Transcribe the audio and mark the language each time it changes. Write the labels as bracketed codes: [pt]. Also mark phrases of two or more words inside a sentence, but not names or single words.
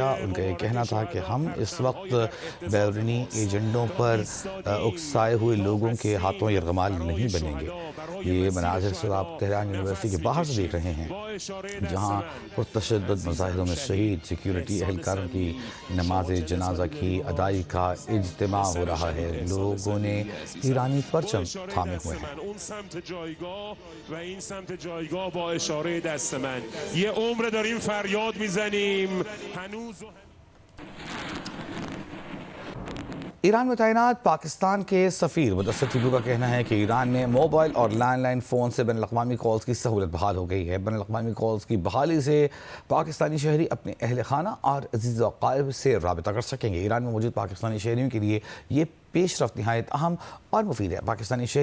[ur] ان کا یہ کہنا تھا کہ ہم اس وقت بیرونی ایجنڈوں پر اکسائے ہوئے لوگوں کے ہاتھوں یرغمال نہیں بنیں گے۔ یہ مناظر سے آپ تہران یونیورسٹی کے باہر سے دیکھ رہے ہیں، جہاں پرتشدد مظاہروں میں شہید سیکیورٹی اہلکاروں کی نماز جنازہ کی ادائیگی کا اجتماع ہو رہا ہے۔ لوگوں نے ایرانی پرچم تھامے ہوئے ہیں۔ [fa] این سمت جایگاه با اشاره دست من یه عمر داریم فریاد میزنیم هنوز۔ [ur] ایران میں تعینات پاکستان کے سفیر مدثر ٹیپو کا کہنا ہے کہ ایران میں موبائل اور لینڈ لائن فون سے بین الاقوامی کالز کی سہولت بحال ہو گئی ہے۔ بین الاقوامی کالز کی بحالی سے پاکستانی شہری اپنے اہل خانہ اور عزیز و اقارب سے رابطہ کر سکیں گے۔ ایران میں موجود پاکستانی شہریوں کے لیے یہ پیش رفت نہایت اہم اور مفید ہے۔